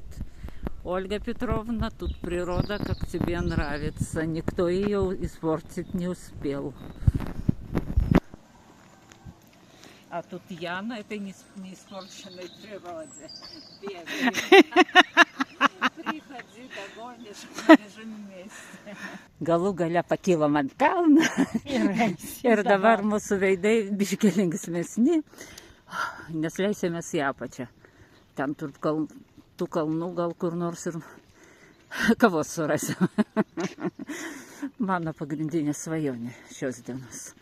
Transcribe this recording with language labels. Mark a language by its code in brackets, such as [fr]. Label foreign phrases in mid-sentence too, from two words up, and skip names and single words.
[ru] Ольга Петровна, тут природа, как тебе нравится. Никто ее испортить не успел. А тут я на этой неиспорченной природе бегаю. Приходи, догонишь, лежим вместе. [lt] Galų gale pakilom ant kalną ir dabar mūsų veidai biškį linksmesni, nes leisimės į apačią. Ten tarp tų kalnų gal kur nors ir kavos surasim. Mano pagrindinė svajonė šios dienos.